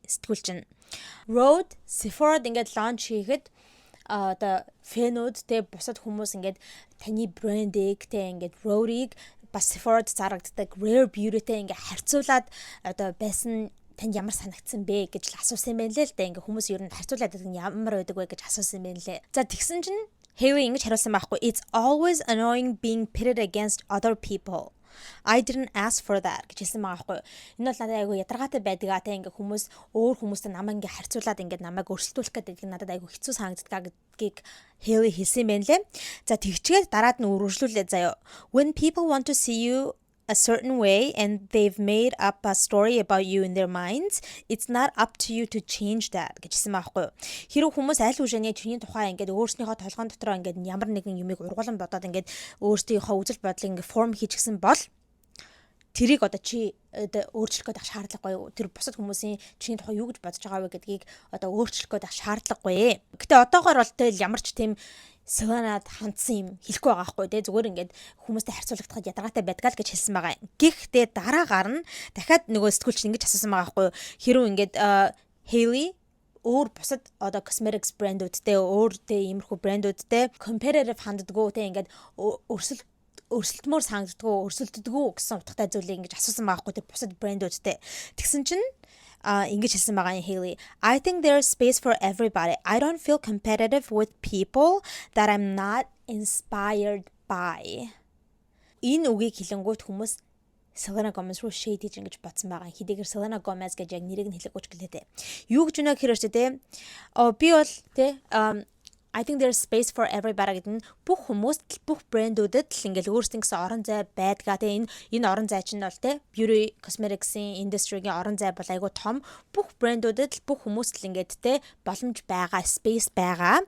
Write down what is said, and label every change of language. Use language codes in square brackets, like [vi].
[mn] Сэтгүүлч нь Rode Sephora-д ингээд launch хийхэд одоо фэнүүд те бусад хүмүүс ингээд таны брендийг те ингээд Rode-ийг бас Sephora-д зарагддаг Rare Beauty-тэй ингээ харьцуулаад одоо байсан танд ямар санагдсан бэ гэж л асуусан юм байна лээ л да. Ингээ хүмүүс ер нь харьцуулаад байдаг нь ямар байдаг вэ гэж асуусан юм байна лээ. За тэгсэн чинь Hailey ингэж хариулсан байхгүй. [en] It's always annoying being pitted against other people. I didn't ask for that [mn] гэж хэлсэн байгаа байхгүй. Энэ бол надад айгүй ядаргаатай байдаг аа те ингээ хүмүүс өөр хүмүүстэй намайг ингээ харьцуулаад ингээ намайг өрсөлдүүлэх гэдэг нь надад айгүй хэцүү санагддаг гэдгийг Hailey хэлсэн байна лээ. За тэгчгээд дараад нь өргөжлүүлээ заяа. [en] When people want to see you a certain way and they've made up a story about you in their minds, it's not up to you to change that [mn] гэж хэлсэн байхгүй. Хэрэг хүмүүс аль үшэний чиний тухай ингээд өөрснийхөө толгойн дотроо ингээд ямар нэгэн юмыг ургуулan бодоод ингээд өөрсдийнхөө үзэл бодлыг ингээд форм хийчихсэн бол тэрийг одоо чи өөрчлөх гэдэг шаардлагагүй юу? Тэр бусад хүмүүсийн чиний тухай юу гэж бодож байгаа вэ гэдгийг одоо өөрчлөх гэдэг шаардлагагүй. Гэтэ одоогоор бол тэл ямар ч тийм Selena-д хандсан юм хэлэхгүй байгаа байхгүй тий. Зүгээр ингээд хүмүүстэй харьцуулагдахад ядаргаатай байдаг л гэж хэлсэн байгаа. Гэхдээ дараагаар нь дахиад нөгөө сэтгүүлч ингэж асуусан байгаа байхгүй. Хэрвээ ингээд Hailey өөр бусад одоо cosmetics брэндүүдтэй өөртөө иймэрхүү брэндүүдтэй competitive ханддаггүй тий. Ингээд өрсөлдмөр санагддаггүй гэсэн утгатай зүйлийг ингэж асуусан байгаа байхгүй. Тэр бусад брэндүүдтэй. Тэгсэн чинь ингэж хэлсэн байгаа юм Hailey. [en] I think there's space for everybody. I don't feel competitive with people that I'm not inspired spy. [mn] Энэ үгийг хэлэнгүүт хүмүүс Selena Gomez руу shade хийж ингэж бодсон байгаа. Хэдийгээр Selena Gomez гэж яг нэрийг нь хэлэхгүй ч гэлээ. Юу гэж өнөө гэхээр ч те би бол те [en] I think there's space for everybody [mn] гэдэг нь бүх хүмүүст бүх брэндүүдэд л ингээл өөрсдийн гэсэн орон зай байдгаа те энэ орон зай чинь бол те beauty cosmetics-ийн industry-гийн орон зай бол айгүй том бүх брэндүүдэд л бүх хүмүүст л ингээд те боломж байгаа space байгаа.